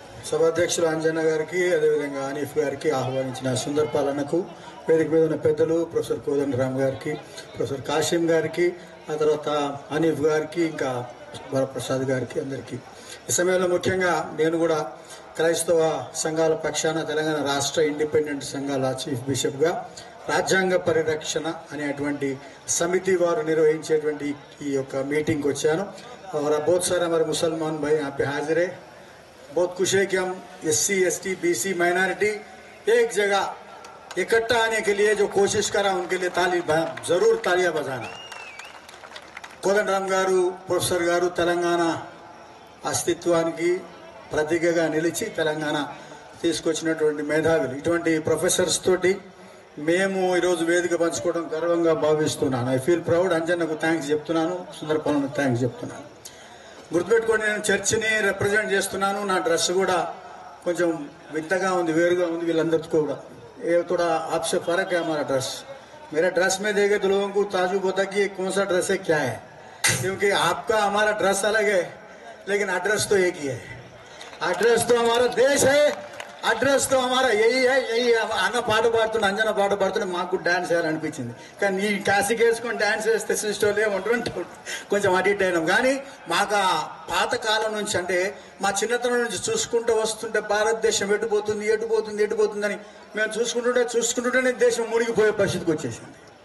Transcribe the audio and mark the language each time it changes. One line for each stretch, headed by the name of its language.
Telugu: సభాధ్యక్షులు అంజన్న గారికి, అదేవిధంగా ఆనీఫ్ గారికి, ఆహ్వానించిన సుందర్ పాలనకు, వేదిక మీద ఉన్న పెద్దలు ప్రొఫెసర్ కోదండరామ్ గారికి, ప్రొఫెసర్ కాశీం గారికి, ఆ తర్వాత ఆనీఫ్ గారికి, ఇంకా వరప్రసాద్ గారికి, అందరికీ ఈ సమయంలో ముఖ్యంగా నేను కూడా క్రైస్తవ సంఘాల పక్షాన తెలంగాణ రాష్ట్ర ఇండిపెండెంట్ సంఘాల చీఫ్ బిషప్గా రాజ్యాంగ పరిరక్షణ అనేటువంటి సమితి వారు నిర్వహించేటువంటి ఈ యొక్క మీటింగ్కి వచ్చాను.
Hindi: और बहुत सारे हमारे मुसलमान भाई यहाँ पे हाजिर है. बहुत खुश है कि हम SC ST BC माइनॉरिटी एक जगह इकट्ठा आने के लिए जो कोशिश करा उनके लिए जरूर तालियां बजाना.
Telugu: కోదండరామ్ గారు, ప్రొఫెసర్ గారు తెలంగాణ అస్తిత్వానికి ప్రతీకగా నిలిచి తెలంగాణ తీసుకొచ్చినటువంటి మేధావులు. ఇటువంటి ప్రొఫెసర్స్ తోటి మేము ఈరోజు వేదిక పంచుకోవడం గర్వంగా భావిస్తున్నాను.
English: I feel proud.
Telugu: అంజన్నకు థ్యాంక్స్ చెప్తున్నాను, సుందరపాలనకు థ్యాంక్స్ చెప్తున్నాను. గుర్తుపెట్టుకోండి, నేను చర్చిని రిప్రజెంట్ చేస్తున్నాను. నా డ్రెస్ కూడా కొంచెం వింతగా ఉంది, వేరుగా ఉంది వీళ్ళందరితో కూడా.
Hindi: ये थोड़ा आपसे फर्क है हमारा ड्रेस. मेरा ड्रेस में देखे तो लोगों को ताजुब होता कि कौन सा ड्रेस है, क्या है, क्योंकि आपका हमारा ड्रेस अलग है लेकिन एड्रेस तो एक ही है. एड्रेस तो हमारा देश है,
Telugu: అడ్రస్ తో
Hindi: हमारा यही है. यही
Telugu: అన్న పాట పాడుతున్నా, అంజన పాట పాడుతున్నా, మాకు డాన్స్ చేయాలనిపించింది. కానీ ఈ క్యాసిక్ వేసుకొని డాన్స్ వేస్తే సిస్టర్లు ఏమంటారు, కొంచెం అడిక్ట్ అయినాం. కానీ మాకు ఆ పాత కాలం నుంచి, అంటే మా చిన్నతనం నుంచి చూసుకుంటూ వస్తుంటే భారతదేశం ఎటుపోతుంది ఎటుపోతుంది ఎటుపోతుందని మేము చూసుకుంటుంటేనే దేశం మునిగిపోయే పరిస్థితికి వచ్చేసింది.